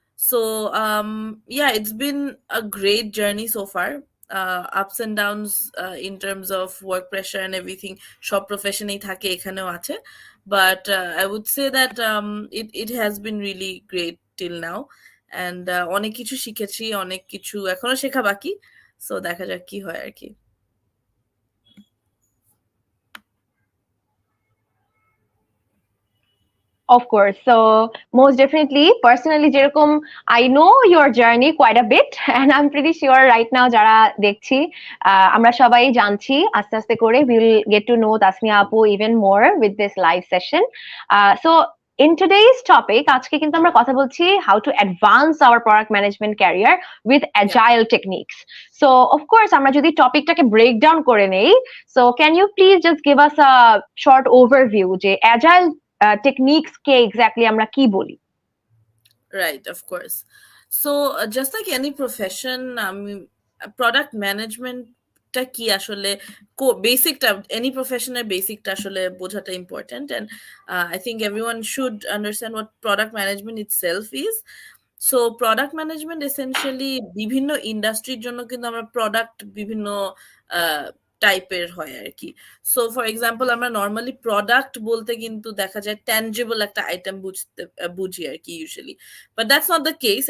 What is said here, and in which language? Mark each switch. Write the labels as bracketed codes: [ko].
[en] So yeah, it's been a great journey so far. Ups and downs in terms of work pressure and everything. Shop profession [bn] ei thake ekhaneo ache, [en] but I would say that it has been really great till now. [bn] And অনেক কিছু শিখেছি, অনেক কিছু এখনো শেখা বাকি, so দেখা যাক কি হয় আর কি। [en] Of course. So most definitely, personally, যেরকম I know your journey quite a bit, and I'm pretty sure right now [bn] যারা দেখছি আমরা সবাই জানছি আস্তে আস্তে করে [en] we'll get to know Tasmiah Apu even more with this live session. So in today's topic, [bn] আজকে কিন্তু আমরা কথা বলছি [en] how to advance our product management career with agile techniques. So of course, [bn] আমরা যদি টপিকটাকে [en] break down করে নেই, so can you please just give us a short overview যে agile techniques কে exactly [bn] আমরা কি বলি? [en] Right, of course. So just like any profession, product management টা [bn] কি আসলে বেসিকটা, [en] any professional [bn] বেসিকটা আসলে বোঝাটা [en] important, and I think everyone should understand what product management itself is. So product management essentially [bn] বিভিন্ন ইন্ডাস্ট্রির জন্য কিন্তু আমরা প্রোডাক্ট বিভিন্ন টাইপের হয় আর কি। [en] so for example [bn] আমরা নর্মালি প্রোডাক্ট বলতে কিন্তু দেখা যায় [en] tangible একটা item [bn] বুঝি আর কি [en] Usually, but that's not the case.